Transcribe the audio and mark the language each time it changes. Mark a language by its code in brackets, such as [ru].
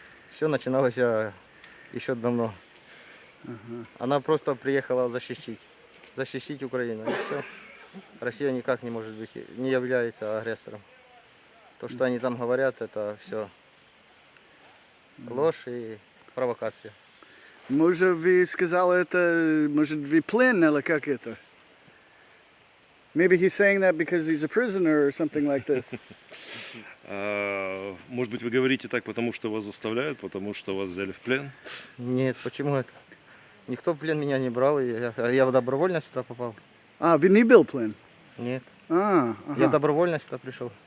[ru] Все начиналось еще давно. Она просто приехала защитить Украину. И все. Россия никак не может быть, не является агрессором. То, что они там говорят, это все ложь и провокация. Может, вы сказали это, может, вы плен или как это? [en] Maybe he's saying that because he's a prisoner or something like this. [ru] Может быть, вы говорите так, потому что вас заставляют, потому что вас взяли в плен? Нет, почему это? Никто в плен меня не брал, и я добровольно сюда попал. А, вы не был плен? Нет, А, я ага, добровольно сюда пришел.